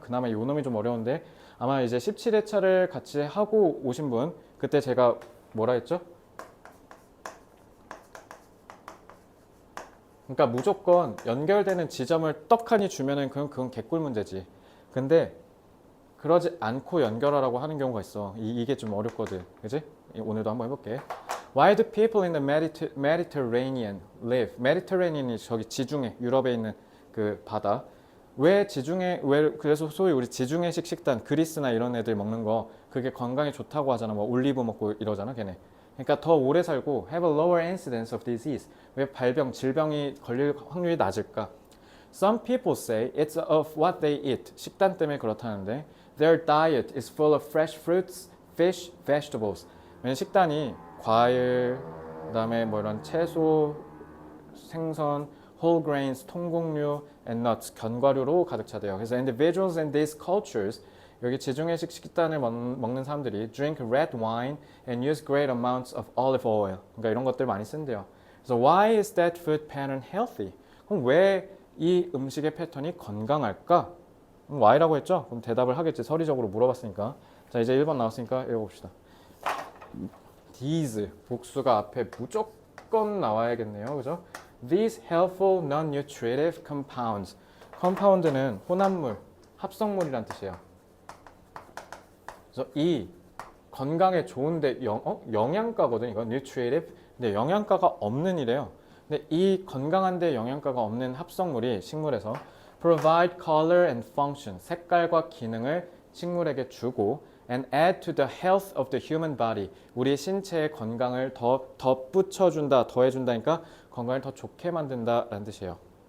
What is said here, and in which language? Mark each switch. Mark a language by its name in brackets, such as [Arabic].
[Korean] 그나마 요 놈이 좀 어려운데 아마 이제 17회차를 같이 하고 오신 분 그때 제가 뭐라 했죠? 그러니까 무조건 연결되는 지점을 떡하니 주면은 그건 개꿀 문제지. 근데 그러지 않고 연결하라고 하는 경우가 있어. 이게 좀 어렵거든. 그지? 오늘도 한번 해볼게. [English] Why do people in the Mediterranean live? [Korean] Mediterranean이 저기 지중해, 유럽에 있는 그 바다. 왜 지중해, 그래서 소위 우리 지중해식 식단, 그리스나 이런 애들 먹는 거, 그게 건강에 좋다고 하잖아. 뭐 올리브 먹고 이러잖아, 걔네. 그러니까 더 오래 살고 [English] have a lower incidence of disease. [Korean] 왜 질병이 걸릴 확률이 낮을까? [English] Some people say it's of what they eat. [Korean] 식단 때문에 그렇다는데 [English] their diet is full of fresh fruits, fish, vegetables. [Korean] 왜냐면 식단이 과일, 그다음에 뭐 이런 채소, 생선, [English] whole grains, [Korean] 통곡류, [English] and nuts, [Korean] 견과류로 가득 차대요. [English] 그래서 individuals in these cultures [Korean] 여기 지중해식 식단을 먹는 사람들이 [English] drink red wine and use great amounts of olive oil. [Korean] 그러니까 이런 것들 많이 쓴대요. [English] 그래서 why is that food pattern healthy? [Korean] 그럼 왜 이 음식의 패턴이 건강할까? Y라고 했죠? 그럼 대답을 하겠지. 서리적으로 물어봤으니까. 자, 이제 1번 나왔으니까 읽어봅시다. These, 복수가 앞에 무조건 나와야겠네요. 그죠? [English] These helpful non-nutritive compounds. [Korean] compound는 혼합물, 합성물이란 뜻이에요. 그래서 이 건강에 좋은데 영양가거든. 이거 nutritive. 근데 영양가가 없는 이래요. 근데 이 건강한데 영양가가 없는 합성물이 식물에서 [English] provide color and function, [Korean] 색깔과 기능을 식물에게 주고 [English] and add to the health of the human body, [Korean] 우리 신체의 건강을 더 덧붙여준다, 더해준다니까 건강을 더 좋게 만든다라는 뜻이에요.